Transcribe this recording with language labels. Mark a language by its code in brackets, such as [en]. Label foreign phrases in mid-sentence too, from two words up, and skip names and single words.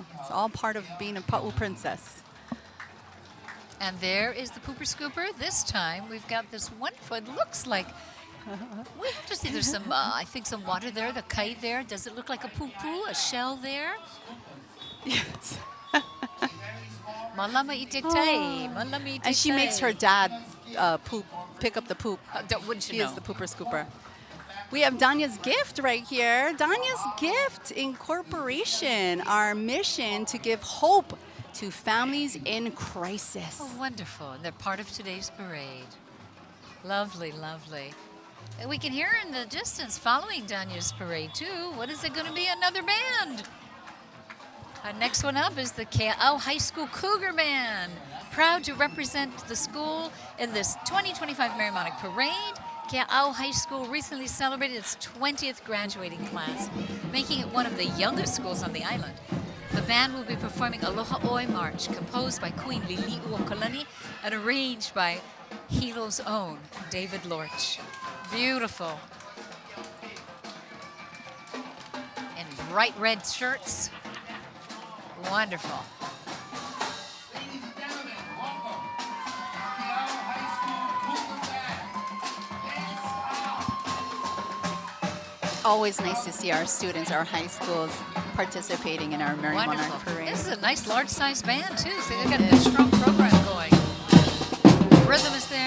[en] It's all part of being a Pa'u princess. And there is the pooper scooper. This time we've got this wonderful, it looks like, we have to see, there's some, I think some water there, the kai there. Does it look like a poo-poo, a shell there? Yes. [haw] Malama itetai, malama itetai. [en] And she makes her dad pick up the poop. Wouldn't you He know? is the pooper scooper. We have Danya's gift right here. Danya's Gift Incorporation, our mission to give hope to families in crisis. Oh, wonderful. And they're part of today's parade. Lovely, lovely. And we can hear in the distance following Danya's parade, too. What is it going to be? Another band. Our next one up is the Kaʻū High School Cougar Band. Proud to represent the school in this 2025 Merrie Monarch Parade. Kaʻū High School recently celebrated its 20th graduating class, making it one of the youngest schools on the island. The band will be performing Aloha Oi March, composed by Queen Liliʻuokalani and arranged by Hilo's own David Lorch. Beautiful. In bright red shirts. Wonderful. Ladies and gentlemen, welcome. Kaʻū High School Cougar Band. Always nice to see our students, our high schools, participating in our Merrie Monarch Wonderful. Parade. This is a nice large-sized band, too. So they've got a good, strong program going. Rhythm is there.